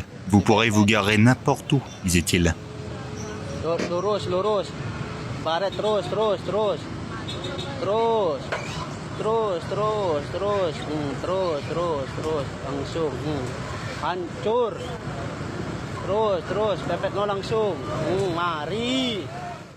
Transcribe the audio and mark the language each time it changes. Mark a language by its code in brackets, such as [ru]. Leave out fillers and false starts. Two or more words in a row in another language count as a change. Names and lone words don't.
[fr] Vous pourrez vous garer n'importe où, disait-il. [id] Lurus, lurus. Baret terus, terus, terus. Terus. Terus, terus, terus. Terus, terus, terus. Langsung. Hancur. Terus, terus. Pepet no langsung. Mari.